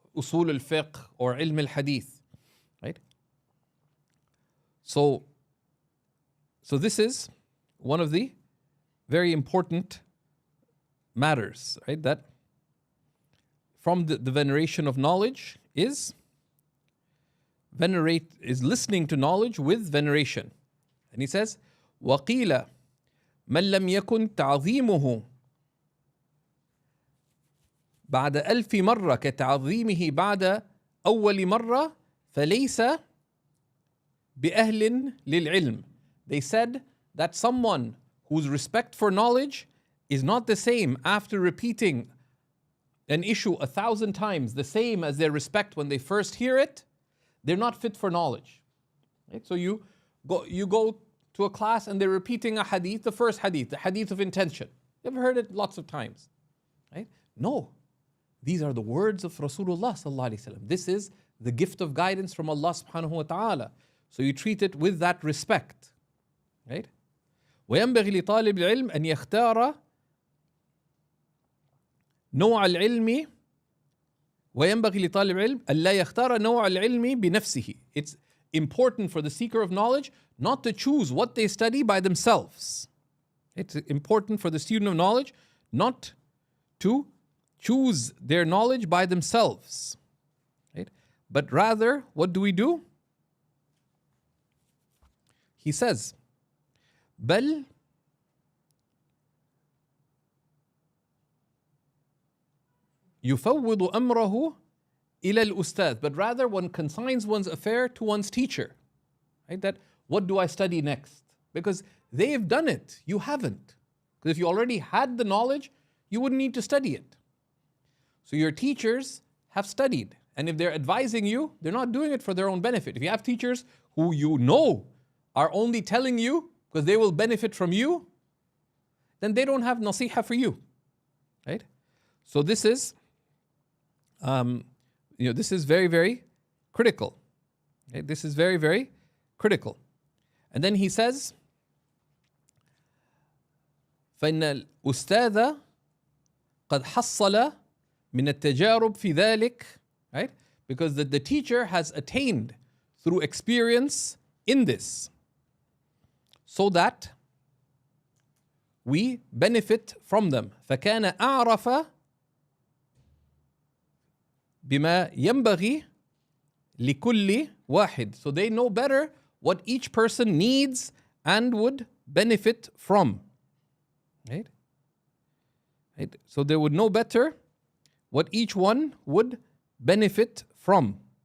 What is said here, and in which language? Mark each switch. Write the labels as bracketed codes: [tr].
[en] usul al-fiqh or ilm al-hadith, right? So this is one of the very important matters, right? That from the veneration of knowledge is listening to knowledge with veneration. And he says, [ar] وَقِيلَ مَنْ لَمْ يَكُنْ تَعْظِيمُهُ بعد ألف مرة كتعظيمه بعد أول مرة فليس بأهل للعلم. [en] They said that someone whose respect for knowledge is not the same after repeating an issue 1,000 times, the same as their respect when they first hear it, they're not fit for knowledge. Right? So you go to a class and they're repeating a hadith, the first hadith, the hadith of intention. You've heard it lots of times. Right? No. These are the words of Rasulullah sallallahu alaihi wasallam. This is the gift of guidance from Allah subhanahu wa ta'ala. So you treat it with that respect. Right? [ar] وينبغي لطالب العلم أن يختار نوع العلم وينبغي لطالب العلم أن لا يختار نوع العلم بنفسه. [en] It's important for the seeker of knowledge not to choose what they study by themselves. It's important for the student of knowledge not to choose their knowledge by themselves. Right? But rather, what do? He says, [ar] بل يفوض أمره إلى الأستاذ. [en] But rather one consigns one's affair to one's teacher. Right? That, what do I study next? Because they've done it, you haven't. Because if you already had the knowledge, you wouldn't need to study it. So your teachers have studied. And if they're advising you, they're not doing it for their own benefit. If you have teachers who you know are only telling you because they will benefit from you, then they don't have nasiha for you. Right? So this is, this is very, very critical. Okay? This is very, very critical. And then he says, [ar] فإن الأستاذ قد حصل من التجارب في ذلك, [en] right? Because the teacher has attained through experience in this, so that we benefit from them. [ar] فكان أعرف بما ينبغي لكل واحد. [en] So they know better what each person needs and would benefit from. Right? Right? So they would know better what each one would benefit from.